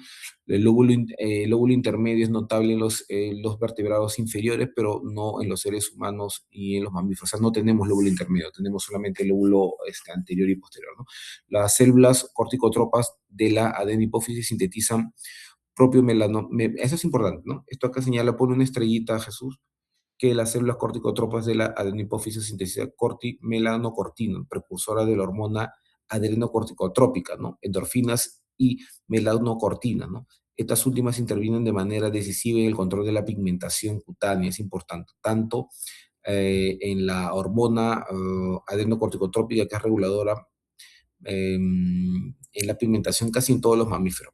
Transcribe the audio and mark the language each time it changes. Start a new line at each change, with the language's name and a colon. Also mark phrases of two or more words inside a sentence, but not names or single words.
Spanish: El lóbulo intermedio es notable en los vertebrados inferiores, pero no en los seres humanos y en los mamíferos. O sea, no tenemos lóbulo intermedio, tenemos solamente el lóbulo anterior y posterior, ¿no? Las células corticotropas de la adenihipófisis sintetizan propio melano. Eso es importante, ¿no? Esto acá señala, pone una estrellita, Jesús, que las células corticotropas de la adenihipófisis sintetizan cortimelanocortina, precursora de la hormona adrenocorticotrópica, ¿no? Endorfinas y melanocortina, ¿no? Estas últimas intervienen de manera decisiva en el control de la pigmentación cutánea, es importante, tanto en la hormona adrenocorticotrópica, que es reguladora en la pigmentación casi en todos los mamíferos.